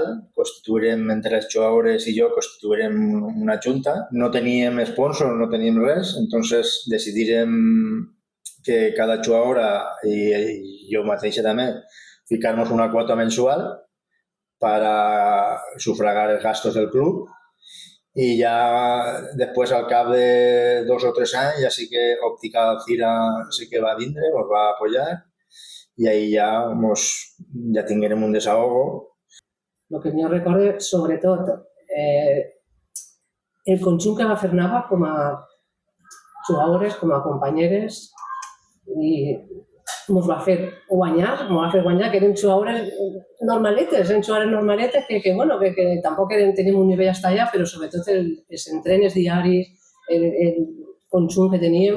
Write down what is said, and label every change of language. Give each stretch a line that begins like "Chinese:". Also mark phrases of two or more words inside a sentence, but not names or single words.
Catalan: Constituirem, entre les jugadores i jo, constituirem una junta. No teníem sponsor, no teníem res, entonces decidirem que cada jugadora i jo mateixa també ficar-nos una quota mensual
Spanish: para sufragar
Catalan: els gastos del club.
Spanish: Y ya después, al cabo de 2 o 3 años, ya sí que Óptica Alzira sí que va a vindre, nos va a apoyar y ahí ya tindrem un desahogo.
Catalan: El que jo recordo, sobretot, el conjunt que va fer Nava com a jugadores, com a companyeres, i ens va fer guanyar, que eren jugadores normaletes, que tampoc tenim un nivell hasta allà, però sobretot els entrenes diaris, el conjunt que teníem.